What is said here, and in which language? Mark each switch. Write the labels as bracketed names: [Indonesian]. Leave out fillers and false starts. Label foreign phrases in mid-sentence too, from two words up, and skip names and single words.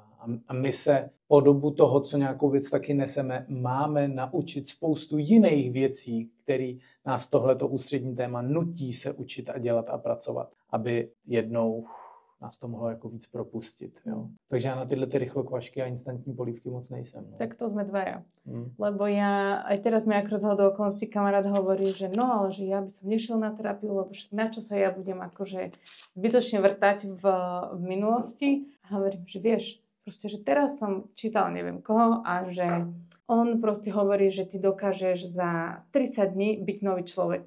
[Czech] A my se po dobu toho, co nějakou věc taky neseme, máme naučit spoustu jiných věcí, které nás tohleto ústřední téma nutí se učit a dělat a pracovat, aby jednou nás to mohlo jako víc propustit. Jo. Takže já na tyhle ty rychlokvašky a instantní polívky moc nejsem. No. [Slovak] Tak to sme dvaja. Lebo ja, aj teraz mi ako rozhodol okolnosti kamarát hovorí, že no, ale že ja by som nešiel na terapiu, lebo na čo sa ja budem akože zbytočne vrtať v minulosti. A hovorím, že vieš, proste, že teraz som čítala neviem koho a že on proste hovorí, že ty dokážeš za 30 dní byť nový človek.